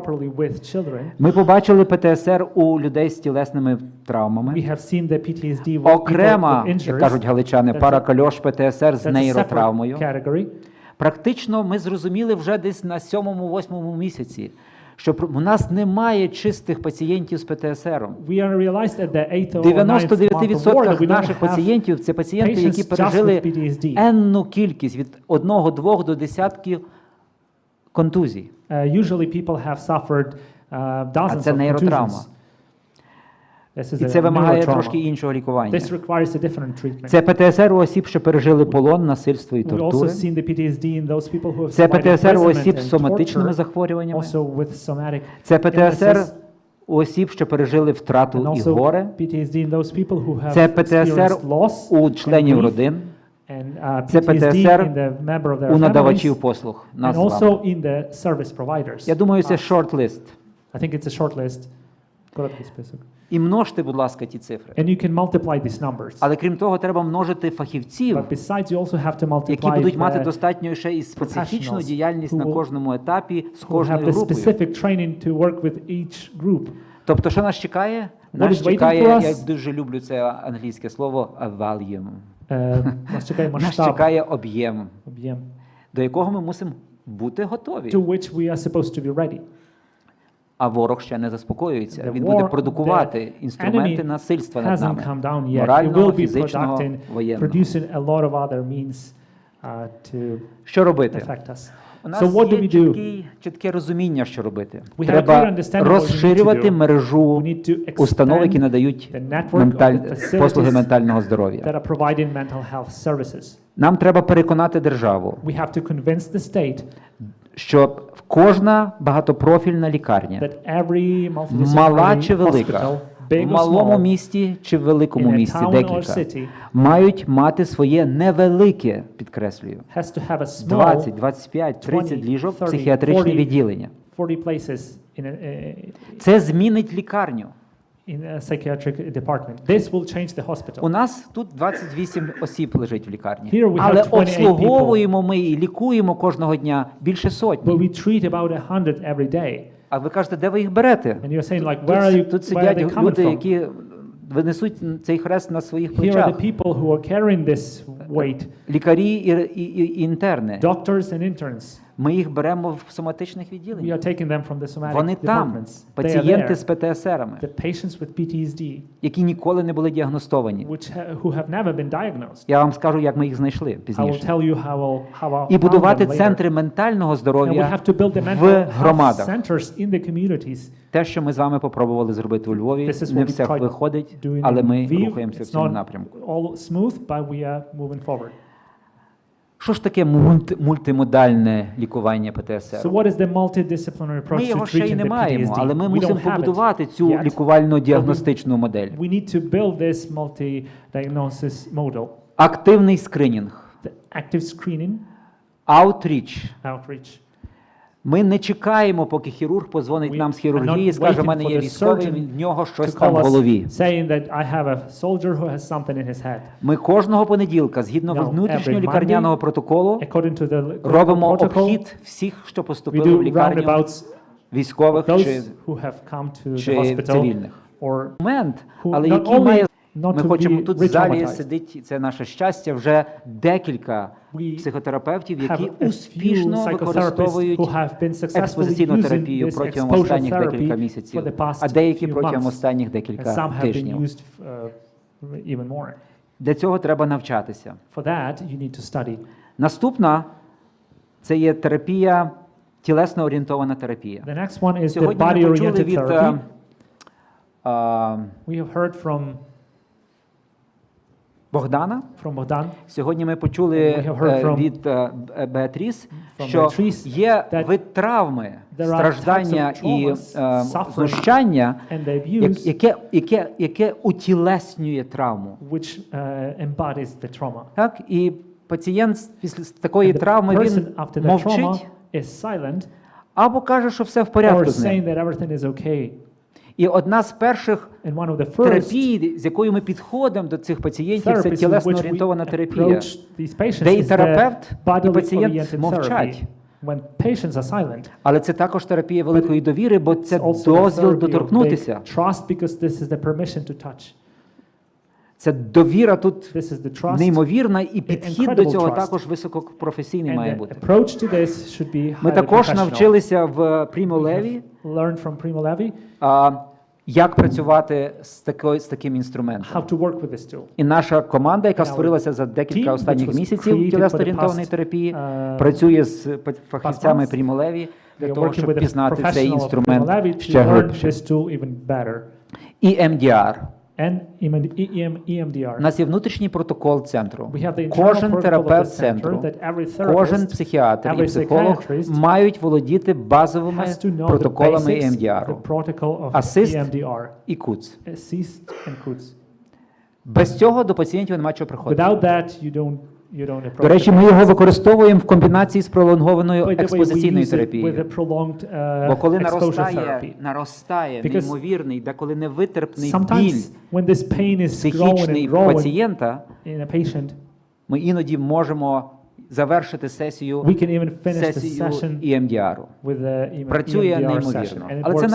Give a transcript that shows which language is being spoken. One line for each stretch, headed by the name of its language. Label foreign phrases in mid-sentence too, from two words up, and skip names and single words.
Ukrainian: Ми побачили ПТСР у людей з тілесними травмами. Окрема, як кажуть галичани, паракальош ПТСР з нейротравмою. Практично ми зрозуміли вже десь на 7-8 місяці, що у нас немає чистих пацієнтів з ПТСР.
English: We are realized at the 8th or 9th month of war that we 99% don't
Ukrainian: наших
English: have
Ukrainian: пацієнтів – це пацієнти, які
English: patients just
Ukrainian: пережили
English: with PTSD.
Ukrainian: енну кількість, від 1, 2 до десятків контузій.
English: Usually people have suffered
Ukrainian: А
English: dozens
Ukrainian: це
English: of
Ukrainian: нейротравма.
English: contusions. This is
Ukrainian: І
English: a
Ukrainian: це вимагає
English: neurotrauma.
Ukrainian: трошки іншого лікування.
English: This requires a different treatment.
Ukrainian: Це ПТСР у осіб, що пережили полон, насильство і
English: We've also
Ukrainian: тортури.
English: seen the PTSD in those people who have
Ukrainian: Це
English: survived
Ukrainian: ПТСР у
English: imprisonment
Ukrainian: осіб з
English: and
Ukrainian: соматичними
English: torture,
Ukrainian: захворюваннями.
English: also with somatic
Ukrainian: Це ПТСР
English: illnesses,
Ukrainian: у осіб, що пережили
English: and
Ukrainian: втрату і
English: also
Ukrainian: горе.
English: PTSD in those people who have
Ukrainian: Це ПТСР
English: experienced loss
Ukrainian: у
English: and
Ukrainian: членів
English: grief,
Ukrainian: родин.
English: and
Ukrainian: Це
English: PTSD
Ukrainian: ПТСР
English: in the member of their
Ukrainian: у надавачів
English: families,
Ukrainian: послуг.
English: and
Ukrainian: Нас з вами.
English: also in the service providers.
Ukrainian: Я думаю, це шорт-лист.
English: I think it's a short list.
Ukrainian: Короткий список. І множте, будь ласка, ті цифри.
English: And you can multiply these numbers.
Ukrainian: Але крім того, треба множити фахівців,
English: But besides, you also have to multiply
Ukrainian: які будуть мати
English: the
Ukrainian: достатньо ще і специфічну
English: professionals
Ukrainian: діяльність
English: who
Ukrainian: на
English: will-
Ukrainian: кожному етапі з
English: who have
Ukrainian: кожною
English: the
Ukrainian: групою.
English: specific training to work with each group.
Ukrainian: Тобто, що нас чекає?
English: What
Ukrainian: Нас
English: is waiting
Ukrainian: чекає,
English: for us?
Ukrainian: я дуже люблю це англійське слово, volume. Нас чекає Нас масштаб, чекає об'єм, об'єм, до якого ми мусимо бути готові.
English: to which we are supposed to be ready.
Ukrainian: А ворог ще не заспокоюється.
English: The
Ukrainian: Він буде
English: war,
Ukrainian: продукувати
English: the
Ukrainian: інструменти
English: enemy
Ukrainian: насильства над
English: hasn't
Ukrainian: нами.
English: come down yet. It
Ukrainian: Морального,
English: will be
Ukrainian: фізичного,
English: producing,
Ukrainian: воєнного.
English: producing a lot of other means to
Ukrainian: Що робити?
English: affect us.
Ukrainian: У нас
English: So what do
Ukrainian: є
English: we do?
Ukrainian: чітке розуміння, що робити.
English: We have
Ukrainian: Треба
English: clear understanding what we need to
Ukrainian: розширювати
English: do.
Ukrainian: мережу
English: We need to
Ukrainian: установ, які
English: expand
Ukrainian: надають
English: the network of the facilities
Ukrainian: послуги ментального здоров'я.
English: that are providing mental health services.
Ukrainian: Нам треба переконати державу,
English: We have to convince the state
Ukrainian: що кожна багатопрофільна лікарня,
English: that every
Ukrainian: мала чи
English: multidisciplinary
Ukrainian: велика,
English: hospital,
Ukrainian: в
English: big or
Ukrainian: малому
English: small,
Ukrainian: місті чи в великому
English: in a
Ukrainian: місті,
English: town or
Ukrainian: декілька,
English: city,
Ukrainian: мають мати своє невелике, підкреслюю,
English: has to have a small
Ukrainian: 20, 25, 30
English: 20,
Ukrainian: ліжок
English: 30,
Ukrainian: психіатричні
English: 40
Ukrainian: відділення.
English: 40 places in a,
Ukrainian: Це змінить лікарню.
English: in a psychiatric department. This will change the hospital.
Ukrainian: У нас тут 28 осіб лежить в лікарні,
English: Here we have
Ukrainian: але
English: 28
Ukrainian: обслуговуємо ми і лікуємо кожного дня більше
English: But
Ukrainian: сотні.
English: we treat about 100 every day.
Ukrainian: А ви кажете, де ви їх берете?
English: And you're saying like, where are you,
Ukrainian: Тут
English: where are
Ukrainian: сидять
English: they coming
Ukrainian: люди,
English: from?
Ukrainian: які винесуть цей хрест на своїх
English: Here are
Ukrainian: плечах.
English: the people who are carrying this weight,
Ukrainian: Лікарі і інтерни.
English: doctors and interns.
Ukrainian: Ми їх беремо в соматичних
English: We
Ukrainian: відділеннях.
English: are taking them from the somatic
Ukrainian: Вони там,
English: departments. They are
Ukrainian: пацієнти
English: there.
Ukrainian: з ПТСРами,
English: The patients with PTSD,
Ukrainian: які ніколи не були діагностовані.
English: who have never been diagnosed.
Ukrainian: Я вам скажу, як ми їх знайшли
English: I will
Ukrainian: пізніше.
English: tell you how I
Ukrainian: І
English: found
Ukrainian: будувати
English: them later.
Ukrainian: центри ментального
English: And we
Ukrainian: здоров'я
English: have to build the
Ukrainian: в
English: mental health
Ukrainian: громадах.
English: centers in the communities.
Ukrainian: Те, що ми з вами попробували зробити у Львові,
English: This is
Ukrainian: не
English: what we
Ukrainian: все
English: tried
Ukrainian: виходить,
English: doing
Ukrainian: але
English: in
Ukrainian: ми
English: Lviv.
Ukrainian: рухаємося в
English: It's
Ukrainian: цьому
English: not
Ukrainian: напрямку.
English: all smooth, but we are moving forward.
Ukrainian: Що ж таке мультимодальне лікування ПТСР?
English: So what is the multidisciplinary approach
Ukrainian: Ми
English: to
Ukrainian: його ще й
English: treating
Ukrainian: не
English: the
Ukrainian: маємо,
English: PTSD?
Ukrainian: але ми
English: We
Ukrainian: мусимо
English: don't have it
Ukrainian: побудувати цю
English: yet.
Ukrainian: лікувально-діагностичну модель.
English: We need to build this multi-diagnosis model.
Ukrainian: Активний скринінг,
English: The active screening,
Ukrainian: аутріч.
English: outreach.
Ukrainian: Ми не чекаємо, поки хірург позвонить
English: We
Ukrainian: нам з
English: are
Ukrainian: хірургії і
English: not
Ukrainian: скаже, у
English: waiting
Ukrainian: мене
English: for
Ukrainian: є
English: the
Ukrainian: військовий,
English: surgeon
Ukrainian: в нього щось
English: to
Ukrainian: там
English: call
Ukrainian: в
English: us
Ukrainian: голові.
English: saying that I have a soldier who has something in his head.
Ukrainian: Ми кожного понеділка, згідно
English: No,
Ukrainian: внутрішнього
English: every
Ukrainian: лікарняного
English: Monday,
Ukrainian: протоколу,
English: According to the
Ukrainian: робимо
English: protocol,
Ukrainian: обхід всіх, що
English: we
Ukrainian: поступили в
English: do
Ukrainian: лікарню,
English: roundabouts
Ukrainian: військових чи,
English: those who have come to the
Ukrainian: чи
English: hospital
Ukrainian: цивільних.
English: or
Ukrainian: Момент,
English: who
Ukrainian: але
English: not
Ukrainian: який
English: only
Ukrainian: має...
English: not
Ukrainian: Ми
English: to
Ukrainian: хочемо
English: be
Ukrainian: тут в залі
English: re-traumatized.
Ukrainian: сидить, це наше щастя, вже декілька
English: We
Ukrainian: психотерапевтів,
English: have
Ukrainian: які
English: a few
Ukrainian: успішно
English: psychotherapists
Ukrainian: використовують
English: who have been successfully
Ukrainian: експозиційну
English: using
Ukrainian: терапію
English: this
Ukrainian: протягом
English: exposure
Ukrainian: останніх
English: therapy
Ukrainian: декілька
English: for
Ukrainian: місяців,
English: the past
Ukrainian: а деякі
English: few
Ukrainian: протягом
English: months.
Ukrainian: останніх
English: And
Ukrainian: декілька
English: some have been
Ukrainian: тижнів.
English: used even more.
Ukrainian: Для цього треба навчатися.
English: For that, you need to study.
Ukrainian: Наступна – це є терапія, тілесно-орієнтована терапія.
English: The next one is the
Ukrainian: Сьогодні ми почули
English: body-oriented
Ukrainian: від
English: therapy. We have heard from
Ukrainian: Богдана.
English: Bogdan.
Ukrainian: Сьогодні ми почули
English: We have heard from-
Ukrainian: від Беатріс,
English: from
Ukrainian: що
English: Beatrice
Ukrainian: є
English: that
Ukrainian: вид травми,
English: there are
Ukrainian: страждання
English: types of
Ukrainian: і
English: traumas, suffering,
Ukrainian: знущання,
English: and the abuse
Ukrainian: яке утілеснює травму.
English: which embodies the trauma.
Ukrainian: Так? І пацієнт після такої
English: And the
Ukrainian: травми,
English: person
Ukrainian: він
English: after the trauma
Ukrainian: мовчить
English: is silent
Ukrainian: або каже, що все в
English: or
Ukrainian: порядку з
English: saying
Ukrainian: ним.
English: that everything is okay.
Ukrainian: І одна з перших
English: And one of the first
Ukrainian: терапій, з якою ми підходимо до цих пацієнтів, це
English: therapies in which
Ukrainian: тілесно-орієнтована
English: we
Ukrainian: терапія,
English: approach these patients
Ukrainian: де і
English: is the
Ukrainian: терапевт, і пацієнт
English: body-oriented
Ukrainian: мовчать.
English: therapy. When patients are silent,
Ukrainian: Але це також терапія великої довіри, бо це
English: it's also the
Ukrainian: дозвіл
English: therapy of
Ukrainian: доторкнутися.
English: big trust because this is the permission to touch.
Ukrainian: Це довіра тут
English: This is the trust.
Ukrainian: неймовірна, і підхід до
English: incredible
Ukrainian: цього
English: trust.
Ukrainian: також високопрофесійний має
English: And the
Ukrainian: бути.
English: approach to this should be
Ukrainian: Ми
English: highly
Ukrainian: також
English: professional.
Ukrainian: навчилися в Primo Levi,
English: Learn from Primo Levi
Ukrainian: як працювати з таким інструментом.
English: how to work with this tool.
Ukrainian: І наша команда, яка
English: And our
Ukrainian: створилася за
English: team,
Ukrainian: декілька
English: which
Ukrainian: останніх
English: was
Ukrainian: місяців
English: created
Ukrainian: тілесно-орієнтованої
English: for the
Ukrainian: терапії,
English: past,
Ukrainian: працює з фахівцями
English: months.
Ukrainian: Primo Levi для
English: We are
Ukrainian: того,
English: working
Ukrainian: щоб
English: with a
Ukrainian: пізнати цей
English: professional of Primo
Ukrainian: інструмент
English: Levi to
Ukrainian: ще
English: learn
Ukrainian: глибше.
English: this tool even better.
Ukrainian: І MDR.
English: And EMDR.
Ukrainian: У нас є внутрішній протокол центру.
English: We have the internal
Ukrainian: Кожен
English: protocol of
Ukrainian: терапевт
English: the center
Ukrainian: центру,
English: that every therapist,
Ukrainian: кожен психіатр і
English: every
Ukrainian: психолог
English: psychiatrist
Ukrainian: мають володіти базовими
English: has to know the
Ukrainian: протоколами
English: basics of EMDR. the protocol of Assist EMDR.
Ukrainian: і КУЦ.
English: Assist and CUTS.
Ukrainian: Без цього до пацієнтів немає чого приходити.
English: Without that, you don't approach
Ukrainian: До речі,
English: the
Ukrainian: ми його
English: patients.
Ukrainian: використовуємо в комбінації з пролонгованою
English: By the way, we
Ukrainian: експозиційною
English: use it with
Ukrainian: терапією.
English: a prolonged
Ukrainian: Бо коли
English: exposure therapy.
Ukrainian: наростає
English: Because
Ukrainian: неймовірний, деколи невитерпний біль
English: Sometimes when this pain is growing
Ukrainian: психічний
English: and growing
Ukrainian: пацієнта,
English: in a patient,
Ukrainian: ми іноді можемо завершити сесію
English: we can even finish the
Ukrainian: сесію
English: session EMDR. with the
Ukrainian: Працює
English: EMDR
Ukrainian: неймовірно.
English: session. And it
Ukrainian: Але це